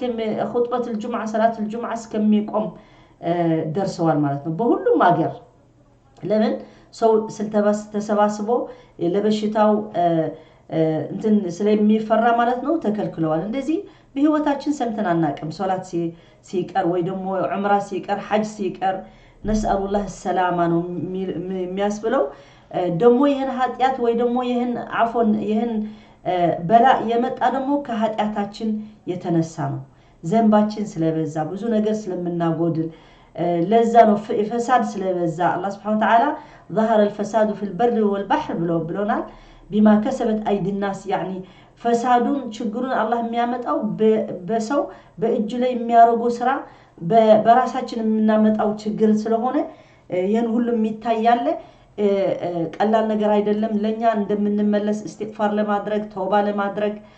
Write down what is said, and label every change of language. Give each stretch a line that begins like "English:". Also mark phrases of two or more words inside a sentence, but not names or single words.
Amharic: ኹጥበት الجمعه ሶላት الجمعه እስከሚቆም ደርሰዋል ማለት ነው በሁሉም ሀገር ለምን ሰው ተሰባስቦ ለበሽታው እንትን ስለሚፈራ ማለት ነው ተከልክለዋል እንደዚህ በህይወታችን ሰምተን አናቀም ሶላት ሲቀር ወይ ደግሞ ዑምራ ሲቀር ሐጅ ሲቀር
Arabic: نسأل الله السلامة
Amharic: ነው የሚያስብለው ደግሞ ይሄን ኃጢያት ወይ ደግሞ ይሄን አፎን ይሄን በላ የመጣ ደግሞ ከኃጢያታችን የተነሳ ነው ዘንባችን ስለበዛ ብዙ ነገር ስለምናጎድል ለዛ ነው ፈሳድ ስለበዛ አላህ
Arabic: سبحانه وتعالى ظهر الفساد في البر والبحر
Amharic: ብሎናል
Arabic: بما كسبت ايدي الناس يعني
Amharic: ፈሳዱን ችግሩን አላህ የሚያመጣው በሰው በእጅ ላይ የሚያረጉ ስራ በራሳችን የምናመጣው ችግር ስለሆነ ይሄን ሁሉ የሚታያለ ቀላል ነገር አይደለም ለኛ እንደምንመለስ استغفار ለማድረግ ተውባ ለማድረግ